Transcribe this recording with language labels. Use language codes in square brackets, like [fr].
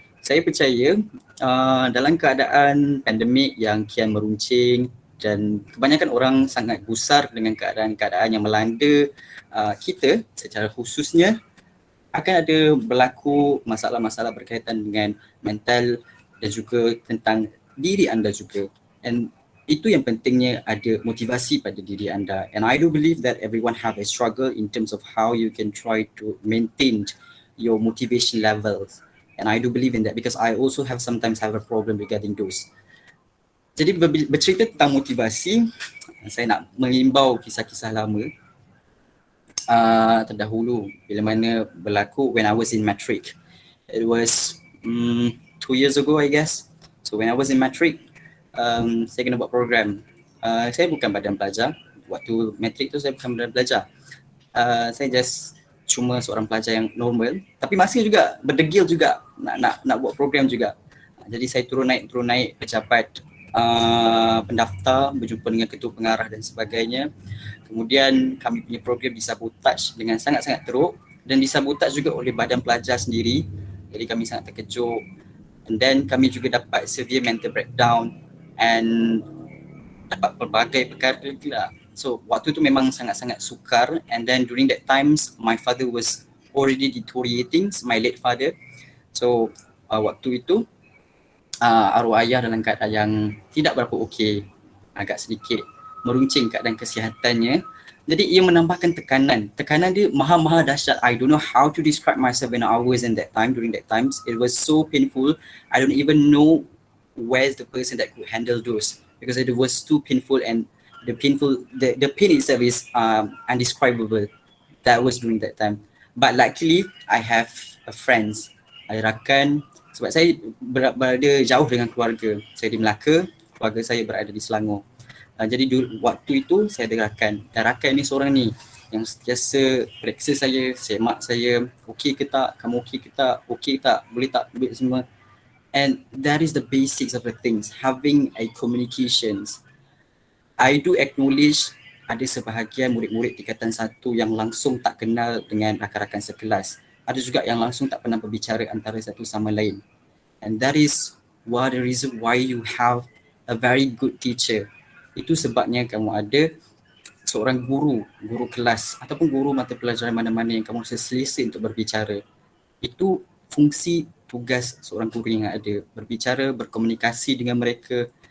[ms] Saya percaya dalam keadaan pandemik yang kian meruncing dan kebanyakan orang sangat gusar dengan keadaan-keadaan yang melanda kita secara khususnya, akan ada berlaku masalah-masalah berkaitan dengan mental dan juga tentang diri anda juga. [en] And [ms] itu yang pentingnya, ada motivasi pada diri anda. [en] And I do believe that everyone have a struggle in terms of how you can try to maintain your motivation levels. And I do believe in that because I also sometimes have a problem regarding those. [ms] Jadi bercerita tentang motivasi, saya nak mengimbau kisah-kisah lama terdahulu bila mana berlaku [en] when I was in matric. It was 2 years ago, I guess. So when I was in matric, [ms] saya kena buat program. Saya bukan badan pelajar. Waktu matric tu saya bukan badan pelajar. Saya just cuma seorang pelajar yang normal, tapi masih juga berdegil juga nak buat program juga. Jadi saya turun naik pejabat pendaftar, berjumpa dengan ketua pengarah dan sebagainya. Kemudian kami punya program disabotaj dengan sangat-sangat teruk dan disabotaj juga oleh badan pelajar sendiri. Jadi kami sangat terkejut. And then kami juga dapat [en] severe mental breakdown [ms] and dapat pelbagai perkara juga. So waktu tu memang sangat-sangat sukar, [en] and then during that times my father was already deteriorating, my late father. [ms] So waktu itu arwah ayah dalam keadaan yang tidak berapa okey, agak sedikit meruncing keadaan kesihatannya. Jadi ia menambahkan tekanan. Tekanan dia maha-maha dahsyat. [en] I don't know how to describe myself when I was in that time, during that times. It was so painful. I don't even know where's the person that could handle those, because it was too painful, and the pain itself is undescribable. That was during that time. But luckily, I have a friends. [ms] Ada rakan, sebab saya berada jauh dengan keluarga. Saya di Melaka, keluarga saya berada di Selangor. Jadi waktu itu saya ada rakan, dan rakan ni seorang ni yang sentiasa periksa saya, semak saya, okey ke tak, kamu okey ke tak, okey tak, boleh tak, duit semua. [en] And that is the basics of the things, having a communications. I do acknowledge [ms] ada sebahagian murid-murid tingkatan 1 yang langsung tak kenal dengan rakan-rakan sekelas. Ada juga yang langsung tak pernah berbicara antara satu sama lain. [en] And that is one of the reason why you have a very good teacher. [ms] Itu sebabnya kamu ada seorang guru kelas ataupun guru mata pelajaran mana-mana yang kamu rasa selesa untuk berbicara. Itu fungsi tugas seorang guru yang ada, berbicara, berkomunikasi dengan mereka.